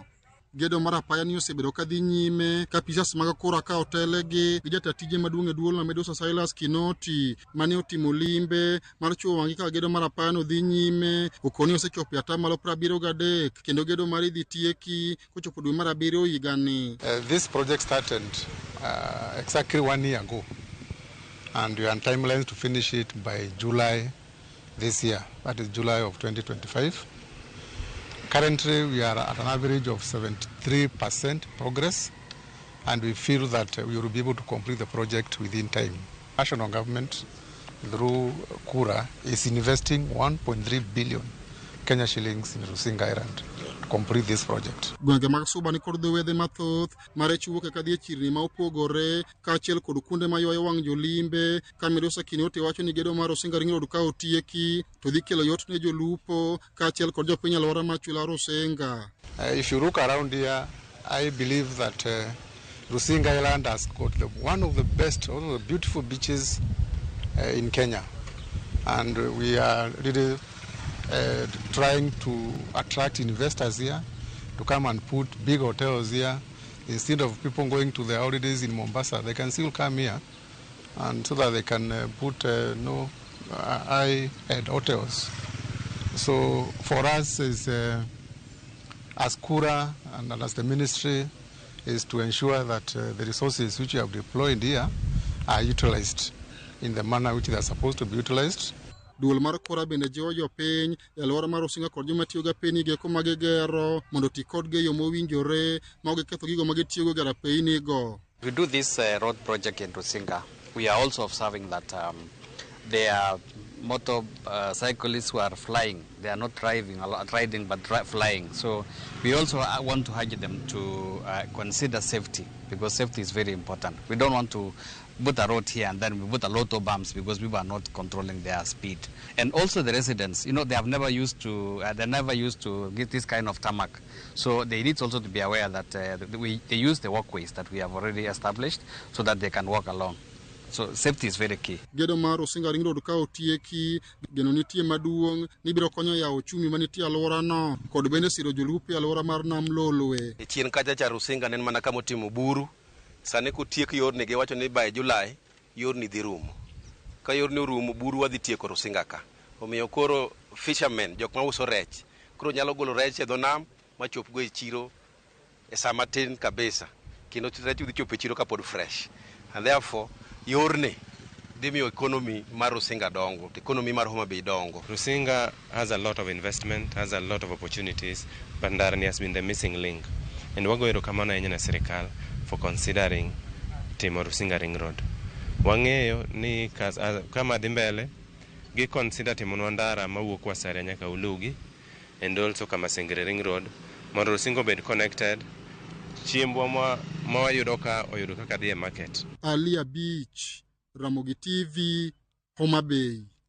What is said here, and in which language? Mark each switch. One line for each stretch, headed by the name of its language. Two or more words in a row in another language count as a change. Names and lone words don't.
Luo (Kenya and Tanzania): Gedo mar apaya ni osebedo kadhi nyime ka pisas mag KURA ka otelegi gi jata tije maduong' e duol ma Medusa Silas Kinoti mane otimo limbe mar chuo wang'i ka gedo mar apaya no dhi nyime okoni osechopo e atamalo 73 kendo gedo mar idhi tieki kochopo dwe mar 7 higani.
English: This project started exactly 1 year ago and we are on timelines to finish it by July this year, that is July of 2025. Currently, we are at an average of 73% progress, and we feel that we will be able to complete the project within time. National government, through KURA, is investing 1.3 billion Kenya shillings in Rusinga Island to complete this project.
Luo (Kenya and Tanzania): Gwenge mag Suba ni kod wedhe mathoth mare chuo kaka dhi e chirni ma opogore kaachiel kod kuonde ma ywayo wang' jolimbe ka Medusa Kinoti wacho ni gedo mar Rusinga Ring Road ka otieki to dhi kelo yot ne jolupo kaachiel kod jopiny alwora mar chula Rusinga.
English: If you look around here, I believe that Rusinga Island has got one of the best, one of the beautiful beaches in Kenya, and we are really trying to attract investors here to come and put big hotels here. Instead of people going to their holidays in Mombasa, they can still come here, and so that they can put high-end hotels. So for us, as KURA and as the ministry, is to ensure that the resources which we have deployed here are utilized in the manner which they are supposed to be utilized.
Luo (Kenya and Tanzania): Duol mar KURA bende jiwo jopiny e alwora mar Rusinga kod joma tiyo gi apeyni geko ma gigero mondo ti kodgi e yo mowinjore ma ok giketho gigo ma gitiyogo gi apeynigo.
English: We do this road project in Rusinga. We are also observing that there are motorcyclists who are flying. They are not riding but flying. So we also want to urge them to consider safety, because safety is very important. We don't want to put a road here and then we put a lot of bumps because people are not controlling their speed. And also the residents, they have never used to get this kind of tarmac. So they need also to be aware that they use the walkways that we have already established so that they can walk along. So safety is very key.
Luo (Kenya and Tanzania): Gedo mar Rusinga Ring Road ka otieki, geno nitie maduong' ni biro konyo yawo uchumi manitie alworano kod bende siro jolupo e alwora mar Nam Lolwe. E chien kacha cha Rusinga nen mana kama otimo buru. Sani kotiek yorni giwacho ni
English: by July
Luo (Kenya and Tanzania): yorni dhi rumo. Ka yorni orumo buru wadhi tieko Rusinga ka. Omiyo koro fishermen, jok ma uso rech, koro nyalo golo rech e dho nam ma chop go e chiro e saa matin kabisa. Kendo rech dhi chopo e chiro kapod fresh.
English: And therefore
Luo (Kenya and Tanzania): yorni dhi miyo economy mar Rusinga dongo, economy mar Homa Bay dongo.
English: Rusinga has a lot of investment, has a lot of opportunities, but Ndarani has been the missing link.
Luo (Kenya and Tanzania): And wago erokamano ahinya ne sirikal
English: for considering
Luo (Kenya and Tanzania): timo Rusinga Ring Road. Wang'eyo ni kama dhi mbele gi consider timo ndara mawuok Wasaria nyaka Ulugi,
English: and also
Luo (Kenya and Tanzania): kama Sengere Ring Road mondo Rusinga bed connected, chiembwa ma wayudo ka oyudo kaka dhi e market. Alia Beach, Ramogi TV, Homa Bay.